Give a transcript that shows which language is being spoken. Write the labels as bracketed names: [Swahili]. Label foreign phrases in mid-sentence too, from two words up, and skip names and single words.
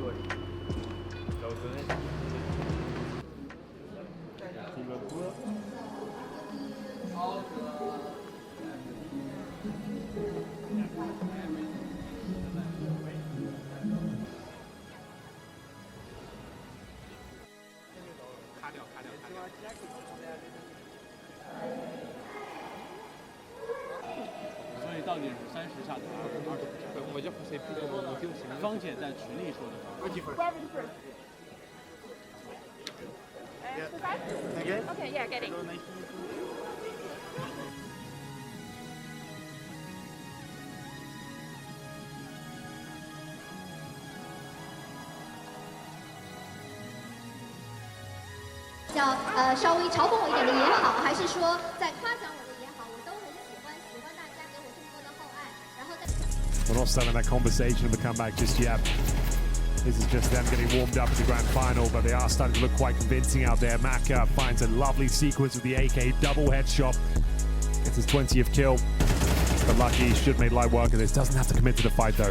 [French] On va dire qu'on savait plus comment monter, on s'est mis. [Chinese] 芳姐在群里说的。 [English] Okay, yeah, getting. [Chinese] 叫稍微嘲讽我一点的也好，还是说在夸奖我的也好，我都很喜欢，喜欢大家给我这么多的厚爱，然后在。 [English] We're not starting that conversation of a comeback just yet. This is just them getting warmed up for the grand final, but they are starting to look quite convincing out there. Maka finds a lovely sequence with the AK double headshot. Gets his 20th kill. But Lucky should make light work of this. Doesn't have to commit to the fight though.